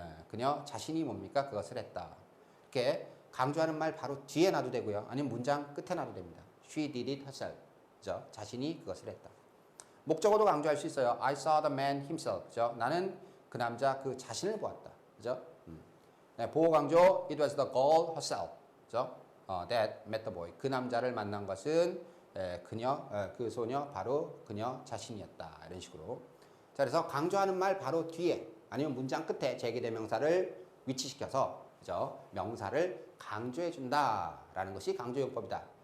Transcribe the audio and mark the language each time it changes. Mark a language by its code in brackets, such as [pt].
[ko] 그녀 자신이 뭡니까? 그것을 했다. 이렇게 강조하는 말 바로 뒤에 놔도 되고요. 아니면 문장 끝에 놔도 됩니다. [en] She did it herself. 그죠? [ko] 자신이 그것을 했다. 목적어도 강조할 수 있어요. [en] I saw the man himself. 그죠? [ko] 나는 그 남자 그 자신을 보았다. 그죠? [en] 네, [ko] 보호 강조 [en] It was the girl herself. 그죠? That met the boy. [ko] 그 남자를 만난 것은 그 소녀 바로 그녀 자신이었다. 이런 식으로. 자, 그래서 강조하는 말 바로 뒤에 아니면 문장 끝에 제기대명사를 위치시켜서 그죠? 명사를 강조해 준다라는 것이 강조용법이다.